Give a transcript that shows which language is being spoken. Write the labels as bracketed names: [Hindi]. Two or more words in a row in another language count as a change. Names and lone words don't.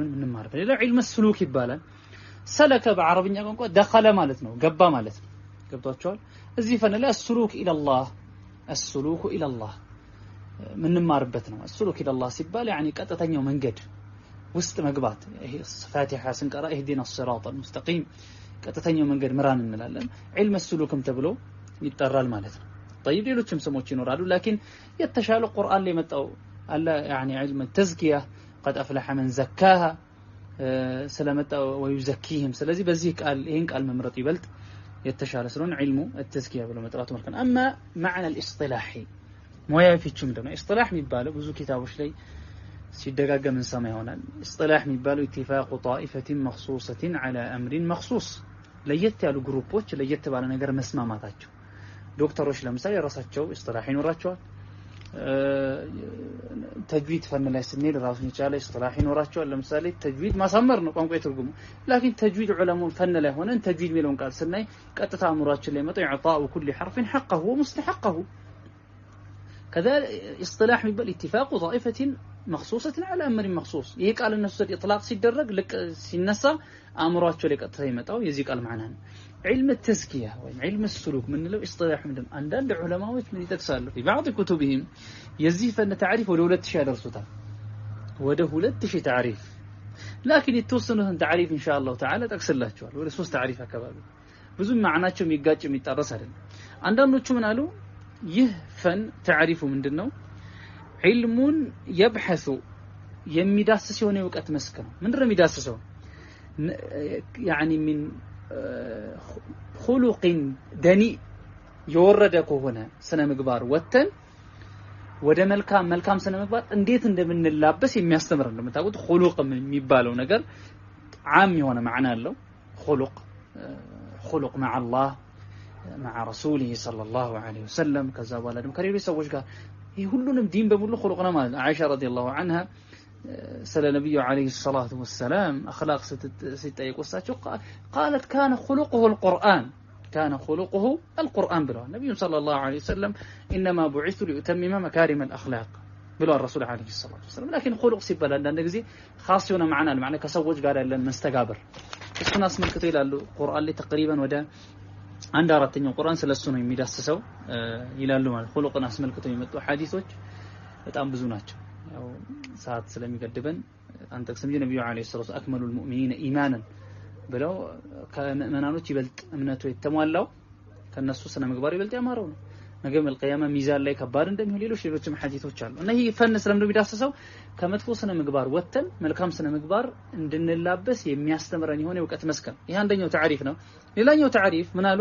[Amharic] ምንማርበት። ሌላ [Arabic] علم السلوك [Amharic] ይባላል። ሰለከ በአረብኛ ቋንቋ ደኸለ ማለት ነው፣ ገባ ማለት ነው። ገብቷቸዋል። እዚህ ፈን ላይ [Arabic] السلوك إلى الله السلوك إلى الله [Amharic] ምንማርበት ነው። [Arabic] السلوك إلى الله [Amharic] ሲባል يعني ቀጥተኛው መንገድ ውስጥ መግባት። ይሄ ፋቲሃ ስንቀራ [Arabic] اهدنا الصراط المستقيم [Amharic] ቀጥተኛው መንገድ ምራን እንላለን። ዒልም السلوكም ተብሎ ይጠራል ማለት ነው። طيب ሌሎችም ስሞች ይኖራሉ። لكن የተሻለ ቁርአን ላይ መጣው አለ [Arabic] يعني علم التزكية قد أفلح من زكاها [Amharic] ስለመጣው ويزكيهم። ስለዚህ በዚህ ቃል ይሄን ቃል መምረጥ ይበልጥ የተሻለ ስለሆነ [Arabic] علم التزكية [Amharic] ብሎ መጥራቱ መልካም። [Arabic] اما معنى الاصطلاحي [Amharic] ሙያዊ ፍቹ ምንድነው? اصطلاح የሚባለው ብዙ ኪታቦች ላይ ሲደጋገም እንሰማ ይሆናል። اصطلاح የሚባለው [Arabic] اتفاق طائفة مخصوصة على أمر مخصوص [Amharic] ለየት ያሉ ግሩፖች ለየት ባለ ነገር መስማማታቸው። ዶክተሮች ለምሳሌ ራሳቸው اصطلاح ይኖራቸዋል። ተጅዊድ ፈን ላይ ስንሄድ ራሱን የቻለ اصطلاح ይኖራቸዋል። ለምሳሌ ተጅዊድ ማሳመር ነው ቋንቋ ትርጉሙ። لكن ተጅዊድ ዑለማው ፈን ላይ ሆነን ተጅዊድ የሚለውን ቃል ስናይ ቀጥታ አእምሯችን ላይ መጣው [Arabic] إعطاء كل حرف حقه ومستحقه. كذا اصطلاح يبقى اتفاق طائفة مخصوصة على أمر مخصوص. [Amharic] ይሄ ቃል እነሱ ኢጥላቅ ሲደረግ ልክ ሲነሳ አእምሯቸው ላይ ቀጥታ ይመጣው የዚህ ቃል ማዕና ነው። [Arabic] علم التزكية [Amharic] ወይም [Arabic] علم السلوك [Amharic] ምንለው اصطلاح ምንድነው? አንዳንድ ዑለማዎች ምን ይጠቅሳሉ? [Arabic] في بعض كتبهم [Amharic] የዚህ ፈን ታሪፍ ወደ 2000 ያደርሱታል። ወደ 2000 ታሪፍ። لكن የተወሰኑትን ታሪፍ [Arabic] ان شاء الله تعالى [Amharic] ጠቅስላችኋል። ወደ 3 ታሪፍ አካባቢ ብዙ ማዕናቸው የሚጋጭ የሚጣረስ አይደለም። አንዳንዶቹ ምን አሉ? ይህ ፈን ታሪፉ ምንድነው? ዒልሙን يبحث የሚዳስስ የሆነ የእውቀት መስክ ነው። ምንድነው የሚዳስሰው? [Arabic] يعني من خلق دني [Amharic] የወረደ ከሆነ ስነ ምግባር ወተን ወደ መልካም ስነ ምግባር እንዴት እንደምንላበስ የሚያስተምር ነው። የምታውቁት خلق የሚባለው ነገር عام የሆነ ማዕና አለው። [Arabic] خلق مع الله مع رسوله صلى الله عليه وسلم [Amharic] ከዛ በኋላ ደግሞ ከሌሎች ሰዎች ጋር ይሄ ሁሉንም ዲን [Arabic] በሙሉ خلق [Amharic] ነው ማለት ነው። [Arabic] አይሻ ረዲየላሁ عنها [Amharic] ስለ ነብዩ [Arabic] عليه الصلاه والسلام اخلاق ስትጠይቁሳቸው قالت كان خلقه القرآن كان خلقه القرآن [Amharic] ብለዋል። ነብዩ [Arabic] صلى الله عليه وسلم انما بعثت لاتمم مكارم [Amharic] الاخلاق ብለዋል ረሱል [Arabic] عليه الصلاه والسلام። [Amharic] لكن خلق ሲባል አንዳንድ ጊዜ خاص የሆነ ማዕና አለ። ማለት ከሰዎች ጋር ያለን መስተጋብር እሱን አስመልክቶ ይላሉ ቁርአን ላይ ተقريبا ወደ አንድ አራተኛው ቁርአን ስለሱ ነው የሚዳስሰው ይላሉ። ማለት خلقን አስመልክቶ የመጡ ሐዲሶች በጣም ብዙ ናቸው። ያው ሰዓት ስለሚገድበን አንጠቅስም። ነብዩ [Arabic] عليه الصلاة أكمل المؤمنين إيمانا [Amharic] ብለው ከመናኖች ይበልጥ እምነቱ የተሟላው ከነሱ ስነ ምግባር ይበልጥ ያማረው ነው። ነገ መልቂያማ ሚዛን ላይ ከባድ እንደሚሆን ሌሎችም ሐዲሶች አሉ። እና ይሄ ፈን ስለምን የሚዳስሰው ከመጥፎ ስነ ምግባር ወተን መልካም ስነ ምግባር እንድንላበስ የሚያስተምረን የሆነ የእውቀት መስክ ነው። ይሄ አንደኛው ታሪፍ ነው። ሌላኛው ታሪፍ ምን አሉ?